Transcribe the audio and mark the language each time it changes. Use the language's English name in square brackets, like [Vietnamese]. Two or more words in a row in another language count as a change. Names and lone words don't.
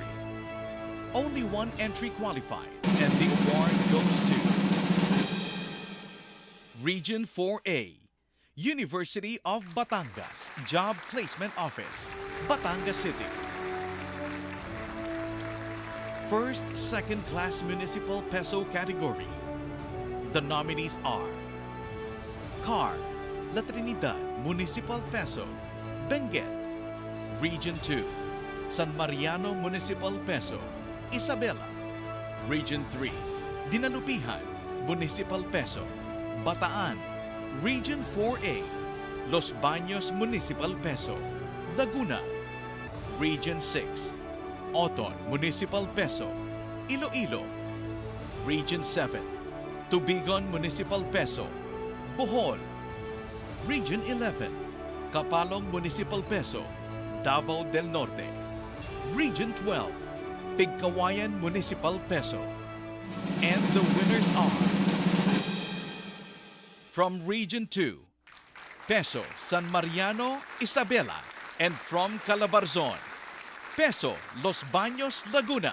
[English] Only one entry qualified, and the award goes to Region 4A, University of Batangas, Job Placement Office, Batangas City. First, second class municipal peso category. The nominees are CAR, La Trinidad Municipal Peso, Benguet. Region 2, San Mariano Municipal Peso, Isabela. Region 3, Dinalupihan Municipal Peso, Bataan. Region 4A, Los Baños Municipal Peso, Laguna. Region 6, Oton Municipal Peso, Iloilo. Region 7, Tubigon Municipal Peso, Bohol. Region 11, Kapalong Municipal Peso, Davao del Norte. Region 12, Pigcawayan Municipal Peso. And the winners are from Region 2, Peso San Mariano, Isabela, and from Calabarzon, Peso Los Baños, Laguna.